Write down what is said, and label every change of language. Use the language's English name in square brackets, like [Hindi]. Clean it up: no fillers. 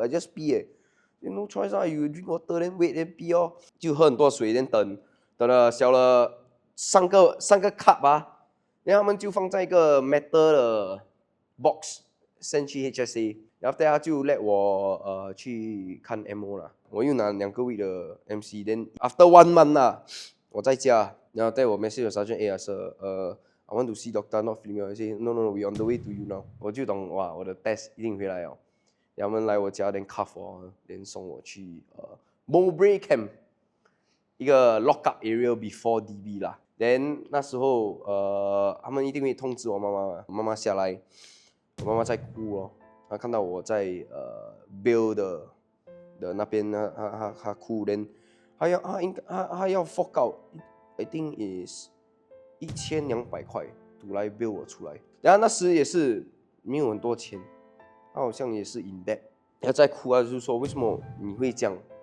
[English] I just pee no choice 啊 ，you drink water then wait then pee 哦， [Chinese] 就喝很多水 [English] then [Chinese] 等了小了3个 [English] cup 啊。 [Chinese] 然后他们就放在一个 metal 的 box send 去 HSA， 然后大家就 let 我去看 MO 啦。我又拿2个 [English] week 的 MC，then after 1 month 啦， [Chinese] 我在家，然后带我 [English] message sergeant sir I want to see doctor not feeling well， I say no we on the way to you now。 [Chinese] 我就懂哇，我的 test 一定回来了。然后他们来我家，then cuff 我，then 送我去Mowbray camp， 一个 lock up area before DB 啦。 Then 那时候他们一定会通知我妈妈嘛，我妈妈下来，我妈妈在哭哦，她看到我在Bill 的那边呢，她哭，then 她要 fork out I think is 1200块来 Bill 我出来，然后那时也是没有很多钱，她好像也是 in debt， 她在哭啊，就是说为什么你会这样？